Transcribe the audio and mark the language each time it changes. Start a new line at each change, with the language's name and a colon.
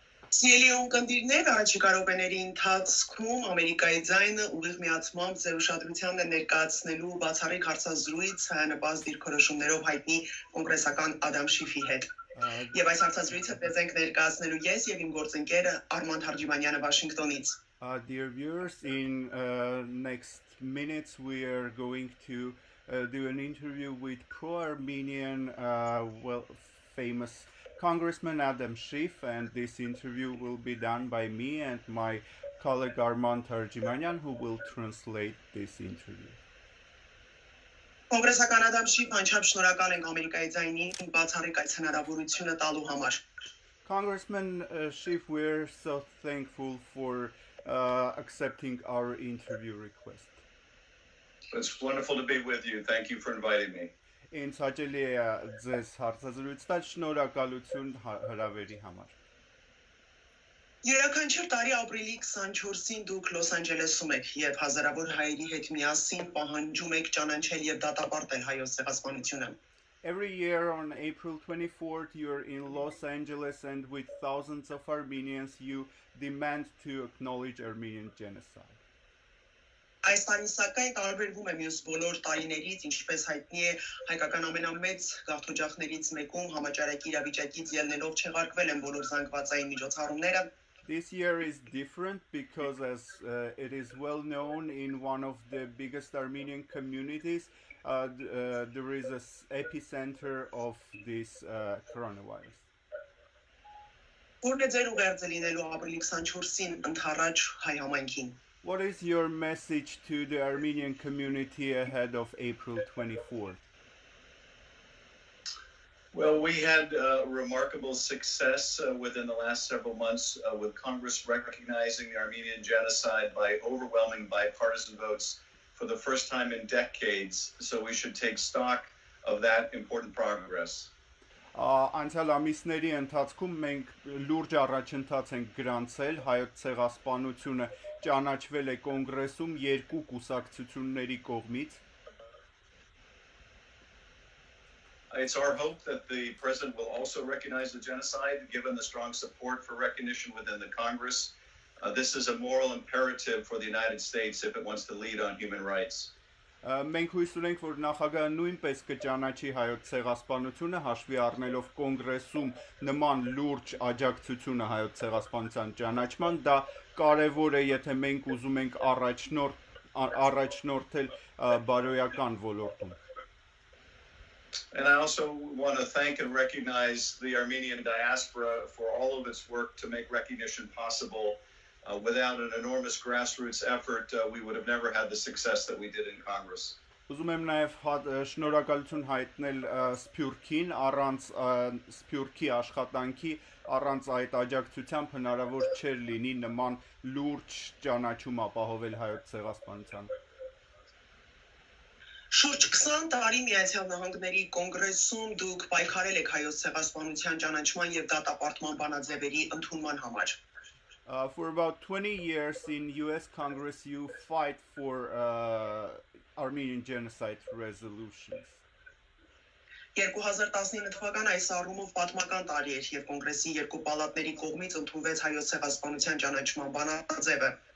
Armenian: Սիրելի ունկնդիրներ, առաջիկա րոպեների ընթացքում Ամերիկայի ձայնը ուղիղ միացմամբ ձեր ուշադրությանն է ներկայացնելու բացառիկ հարցազրույց նպաստ դիրքորոշումներով հայտնի կոնգրեսական Ադամ Շիֆի հետ։ Եվ այս հարցազրույցը ձեզ ենք ներկայացնելու ես եւ իմ գործընկեր Արման Թարջիմանյանը Վաշինգտոնից։
English: Dear viewers, in next minutes we are going to do an interview with pro-Armenian, famous Congressman Ադամ Շիֆ, and this interview will be done by me and my colleague Arman Tarjimanyan, who will translate this interview.
Armenian: Կոնգրեսական Ադամ Շիֆ, անչափ շնորհակալ ենք Ամերիկայի ձայնին բացառիկ այս հնարավորությունը տալու համար։
English: Congressman Schiff, we're so thankful for accepting our interview request. It's wonderful to be with you. Thank you for inviting me.
Armenian: Ինձ հաճելի է ձեզ հարցազրույց տալ, շնորհակալություն հրավերի համար։ Յուրաքանչյուր տարի ապրիլի 24-ին դուք Լոս Անջելեսում եք եւ հազարավոր հայերի հետ միասին պահանջում եք ճանաչել եւ դատապարտել հայոց ցեղասպանությունը։
English: Every year on April 24th, you're in Los Angeles, and with thousands of Armenians, you demand to acknowledge Armenian genocide.
Armenian: Այս տարին սակայն տարբերվում է մյուս բոլոր տարիներից, ինչպես հայտնի է հայկական ամենամեծ գաղթօջախներից մեկում համաճարակի իրավիճակից ելնելով չեղարկվել են բոլոր զանգվածային միջոցառումները։
English: This year is different because, as it is well known, in one of the biggest Armenian communities, there is an epicenter of this coronavirus.
Armenian: Որն է ձեր ուղերձը լինելու ապրիլի 24-ին ընդառաջ հայ համայնքին։
English: What is your message to the Armenian community ahead of April 24th? Well, we had remarkable success within the last several months with Congress recognizing the Armenian genocide by overwhelming bipartisan votes for the first time in decades. So we should take stock of that important progress.
Armenian: Անցյալ ամիսների ընթացքում մենք լուրջ առաջընթաց ենք գրանցել, հայոց ցեղասպանությունը ճանաչվել է կոնգրեսում երկու կուսակցությունների կողմից։
English: It's our hope that the president will also recognize the genocide, given the strong support for recognition within the Congress. This is a moral imperative for the United States if it wants to lead on human rights.
Armenian: Մենք հույս ունենք, որ նախագահը նույնպես կճանաչի հայոց ցեղասպանությունը, հաշվի առնելով կոնգրեսում նման լուրջ աջակցությունը հայոց ցեղասպանության ճանաչման, դա կարևոր է, եթե մենք ուզում ենք առաջնորդել բարոյական ոլորտում։
English: And I also want to thank and recognize the Armenian diaspora for all of its work to make recognition possible. Without an enormous grassroots effort, we would have never had the success that we did in Congress.
Armenian: Ուզում եմ նաև շնորհակալություն հայտնել Սփյուռքին, առանց Սփյուռքի աշխատանքի, առանց այդ աջակցությամբ հնարավոր չէր լինի նման լուրջ ճանաչում ապահովել հայոց ցեղասպանության։ Շուրջ 20 տարի Միացյալ Նահանգների կոնգրեսում դուք պայքարել եք հայոց ցեղասպանության ճանաչման եւ դատապարտման բանաձևերի ընդունման համար։
English: For about 20 years in US Congress, you fight for Armenian genocide resolutions.
Armenian: 2019 թվականը այս առումով պատմական տարի էր եւ կոնգրեսի երկու պալատների կողմից ընդունվեց հայոց ցեղասպանության ճանաչման բանաձևը։